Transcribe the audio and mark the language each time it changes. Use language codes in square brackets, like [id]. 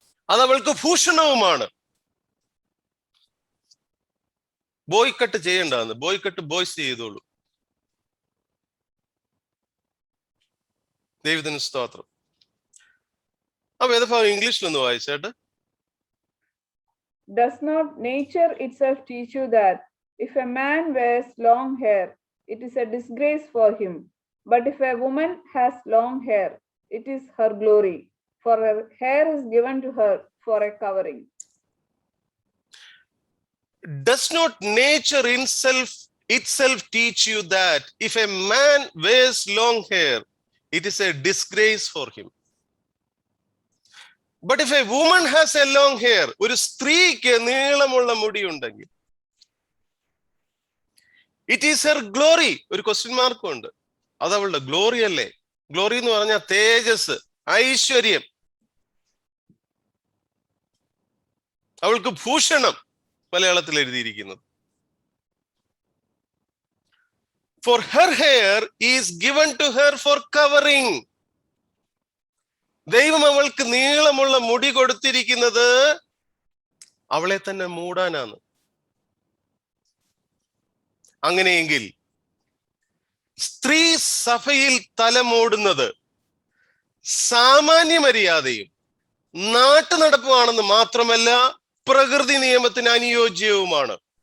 [ml] അതവൾക്ക് ഭൂഷണവുമാണ്. ബോയ്ക്കട്ട് ചെയ്യേണ്ടതെന്ന്, ബോയ്ക്കട്ട് ബോയ്സ് ചെയ്തോളൂ. ദൈവത്തിന് സ്തോത്രം. ആ വേദഭാഗം ഇംഗ്ലീഷിലൊന്ന് വായിച്ചേട്ട്. [en] Does not nature itself teach you that if a man wears long hair, it is a disgrace for him? But if a woman has long hair, it is her glory, for her hair is given to her for a covering. Does not nature itself teach you that if a man wears long hair, it is a disgrace for him? But if a woman has a long hair, [ml] ഒരു സ്ത്രീക്ക് നീളമുള്ള മുടി ഉണ്ടെങ്കിൽ, [en] It is her glory. [ml] ഒരു question മാർക്കും ഉണ്ട്. അത് അവളുടെ ഗ്ലോറി അല്ലേ? ഗ്ലോറി എന്ന് പറഞ്ഞാൽ തേജസ്, ഐശ്വര്യം, അവൾക്ക് ഭൂഷണം, മലയാളത്തിൽ എഴുതിയിരിക്കുന്നത്. [en] For her hair is given to her for covering. [ml] ദൈവം അവൾക്ക് നീളമുള്ള മുടി കൊടുത്തിരിക്കുന്നത് അവളെ തന്നെ മൂടാനാണ്. അങ്ങനെയെങ്കിൽ സ്ത്രീ സഭയിൽ തലമൂടുന്നത് സാമാന്യ മര്യാദയും നാട്ടുനടപ്പുമാണെന്ന് മാത്രമല്ല, പ്രകൃതി നിയമത്തിന് അനുയോജ്യവുമാണ്.